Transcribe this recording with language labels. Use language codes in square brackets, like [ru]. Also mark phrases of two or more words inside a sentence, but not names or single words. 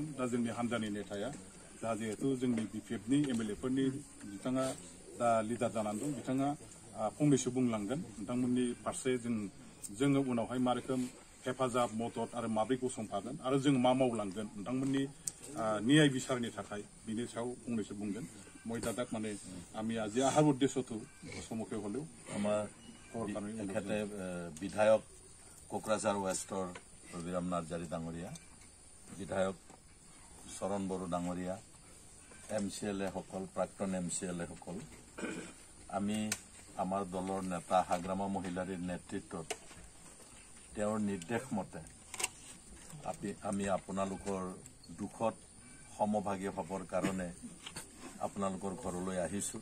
[brx] दा जोंनि हान्जानि नेताया दा जिहेतु जोंनि बिपिएफनि एमएलएफोरनि बिथाङा दा लिडार जानानै दं बिथाङा फंनैसो बुंलांगोन नोंथांमोननि फारसे जोङो उनावहाय मा रोखोम हेफाजाब मदद आरो माब्रै गसंफागोन आरो जों मा मावलांगोन नोंथांमोननि न्याय बिचारनि थाखाय बिनि सायाव फंनैसो बुंगोन। [as] মই দাদাক মানে আমি আজি আহাৰ উদ্দেশ্যটো চমুকে হ'লেও আমাৰ এখেতে বিধায়ক কোকৰাঝাৰ ৱেষ্টৰ ৰবিৰাম নাৰ্জাৰী ডাঙৰীয়া, বিধায়ক চৰণ বড়ো ডাঙৰীয়া, MCLA সকল, প্ৰাক্তন MCLA সকল, আমি আমাৰ দলৰ নেতা হাগ্ৰামা মহিলাৰীৰ নেতৃত্বত তেওঁৰ নিৰ্দেশ মতে আমি আপোনালোকৰ দুখত সমভাগী হ'বৰ কাৰণে আপোনালোকৰ ঘৰলৈ আহিছোঁ।